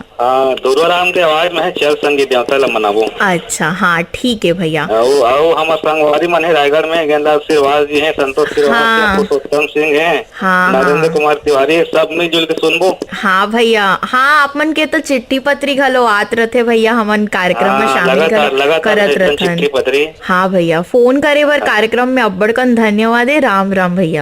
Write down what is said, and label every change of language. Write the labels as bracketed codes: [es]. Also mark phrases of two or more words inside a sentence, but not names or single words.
[hne] हाँ दुर्गाराम के आवाज में है चल संगी देवता ला मनाबो। अच्छा हाँ ठीक है भैया। आओ हम संगवारी मन है रायगढ़ में गेंदा श्रीवास जी हैं, संतोष श्रीवास हाँ। पुरुषोत्तम सिंह हैं, हाँ नरेंद्र हाँ कुमार तिवारी सब मिलजुल के सुनबो। हाँ भैया हाँ आप मन के तो चिट्ठी पत्री घलो आत रथे भैया हमन कार्यक्रम में हाँ, शामिल करत चिट्ठी रथन। पत्री। हाँ भैया फोन करे बर कार्यक्रम में अब्बड़कन धन्यवाद है। राम राम भैया।